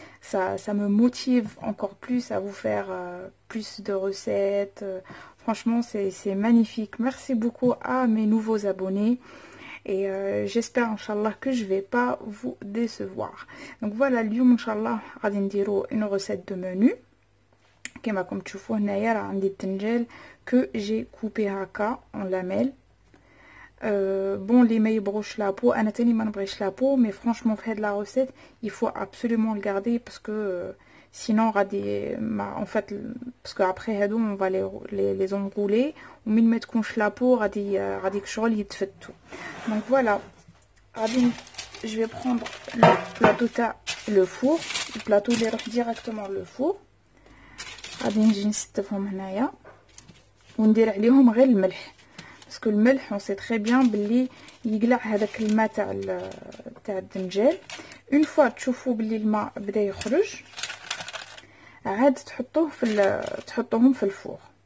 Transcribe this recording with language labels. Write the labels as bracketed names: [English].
[French] Ça me motive encore plus à vous faire plus de recettes. Franchement c'est magnifique. Merci beaucoup à mes nouveaux abonnés. Et j'espère Inch'Allah que je vais pas vous décevoir. Donc voilà, [Arabic] اليوم Inch'Allah غادي نديرو [French] une recette de menu. [Arabic] كما راكم تشوفوا هنايا راه عندي الدنجال [French] que j'ai coupé [Arabic] هكا [French] en lamelles. Bon, les [Arabic] ما يبغوش [French] la peau, [Arabic] انا تاني ما نبغيش [French] la peau, mais franchement [Arabic] في هاد [French] la recette il faut absolument le garder parce que sinon غادي en fait parce que après [Arabic] هادو [French] on va les enrouler [Arabic] ومن ما تكونش [French] la peau [Arabic] غادي شغل يتفتوا. [French] Donc voilà, je vais prendre le plateau le four, le plateau [Arabic] اللي يروح [French] directement le four. [Arabic] غادي نجي نستفهم هنايا وندير عليهم غير الملح باسكو الملح [French] on sait très bien [Arabic] بلي يقلع هذاك الماء تاع الدنجال. اون فوا تشوفوا بلي الماء بدا يخرج عاد تحطوهم في الفور.